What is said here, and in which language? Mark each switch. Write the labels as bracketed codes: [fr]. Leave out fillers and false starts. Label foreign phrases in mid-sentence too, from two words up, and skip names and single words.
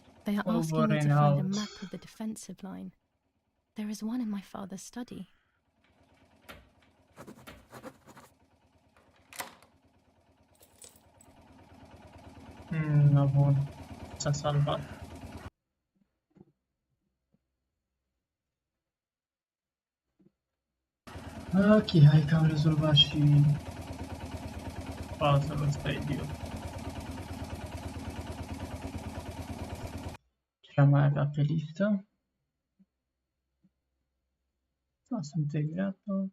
[en] They are asking me to find a map of the defensive line. There is one in my father's study. [ro] Bun. S-a salvat. Ok, hai că am rezolvat și puzzle-ul ăsta idiot. Ce am mai avea pe listă? Asta integrată.